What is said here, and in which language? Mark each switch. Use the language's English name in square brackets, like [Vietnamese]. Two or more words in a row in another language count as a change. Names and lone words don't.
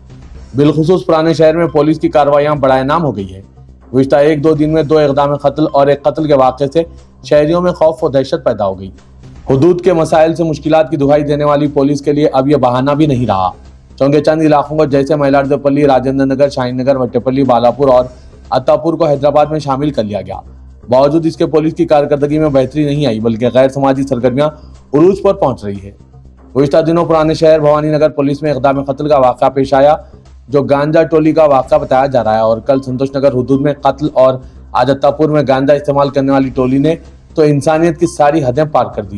[Urdu] بالخصوص پرانے شہر میں پولیس کی کارروائیاں برائے نام ہو گئی ہے۔ گزشتہ 1-2 دن میں 2 اقدام قتل اور 1 قتل کے واقعے سے شہریوں میں خوف و دہشت پیدا ہو گئی۔ حدود کے مسائل سے مشکلات کی دہائی دینے والی پولیس کے لیے اب یہ بہانہ بھی نہیں رہا، چونکہ چند علاقوں کو جیسے مائلاردیپلی، راجندر نگر، شاہین نگر، وٹپلی، بالاپور اور اتاپور کو حیدرآباد میں شامل کر لیا گیا۔ باوجود اس کے پولیس کی کارکردگی میں بہتری نہیں آئی، بلکہ غیر سماجی سرگرمیاں عروج پر پہنچ رہی ہے۔ گزشتہ دنوں پرانے شہر بھوانی نگر پولیس میں اقدام قتل کا واقعہ پیش آیا، جو گانجا ٹولی کا واقعہ بتایا جا رہا ہے، اور کل سنتوش نگر حدود میں قتل اور آج اتاپور میں گانجا استعمال کرنے والی ٹولی نے تو انسانیت کی ساری حدیں پار کر دی۔